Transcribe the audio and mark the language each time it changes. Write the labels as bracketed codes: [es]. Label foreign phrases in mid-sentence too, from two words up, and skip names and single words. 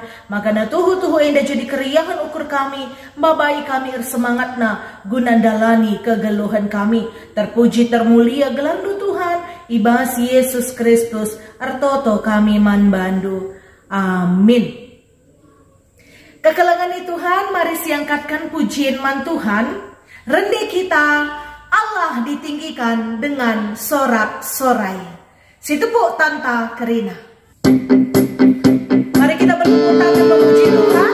[btx] Makana tuhu enda jadi keriahan ukur kami. Babai kami semangatna gunandalani kegeluhan kami. [id] Terpuji termulia [btx] gelandu Tuhan. Ibas Yesus Kristus artoto kami man bandu. Amin. Kekelengan Tuhan, mari siangkatkan pujian man Tuhan. [id] Rendi kita Allah ditinggikan dengan sorak-sorai. [btx] Situpuk tanta kerina. [id] Mari kita bertepuk tangan memuji Tuhan.